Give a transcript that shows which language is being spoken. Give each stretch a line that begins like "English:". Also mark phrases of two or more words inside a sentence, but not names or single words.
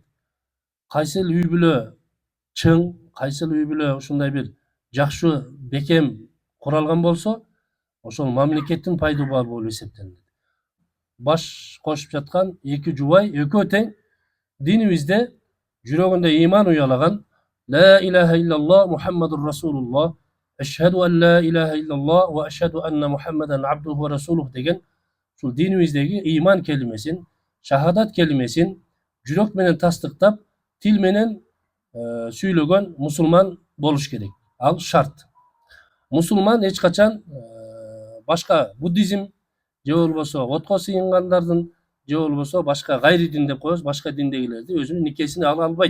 Kyrgyz: Кайсыл үй бүлө чың, кайсыл үй бүлө ушундай бир жакшы бекем куралган болсо, ошол мамлекеттин пайдубалы болуп эсептелинет. Баш кошуп жаткан эки жубай экөө тең динибизде жүрөгүндө ыйман уялаган
Arabic: لا إله إلا الله محمد رسول الله، أشهد أن لا إله إلا الله وأشهد أن محمداً عبده ورسوله
Kyrgyz: деген ушул динибиздеги ыйман келимесин, шахадат келимесин жүрөк менен тастыктап, тил менен сүйлөгөн мусулман болуш керек. Ал шарт. Мусулман эч качан башка буддизм же болбосо отко сыйынгандардын же болбосо башка гайри дин деп коебуз, башка диндегилерди өзүнүн никесине ала албайт.